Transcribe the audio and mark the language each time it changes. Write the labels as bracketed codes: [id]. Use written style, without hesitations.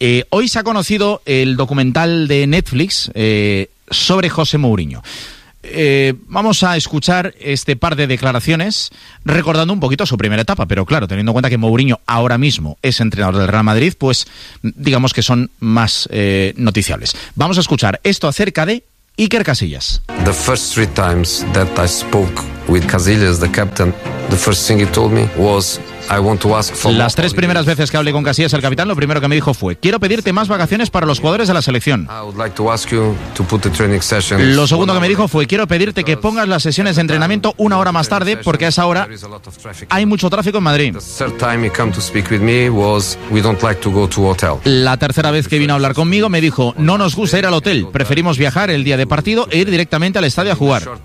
[es] Hoy se ha conocido el documental de Netflix sobre José Mourinho. Vamos a escuchar este par de declaraciones recordando un poquito su primera etapa, pero claro, teniendo en cuenta que Mourinho ahora mismo es entrenador del Real Madrid, pues digamos que son más noticiables. Vamos a escuchar esto acerca de Iker Casillas. [en] The first three times that I spoke with Casillas, the captain, the first thing he told me was I want to ask for. [es] Las tres primeras veces que hablé con Casillas, el capitán, lo primero que me dijo fue: quiero pedirte más vacaciones para los jugadores de la selección. [en] I would like to ask you to put the training session. [es] Lo segundo que me dijo fue: quiero pedirte que pongas las sesiones de entrenamiento una hora más tarde, porque a esa hora hay mucho tráfico en Madrid. [en] The third time he came to speak with me was we don't like to go to hotel. [es] La tercera vez que vino a hablar conmigo me dijo: no nos gusta ir al hotel, preferimos viajar el día de partido e ir directamente al estadio a jugar.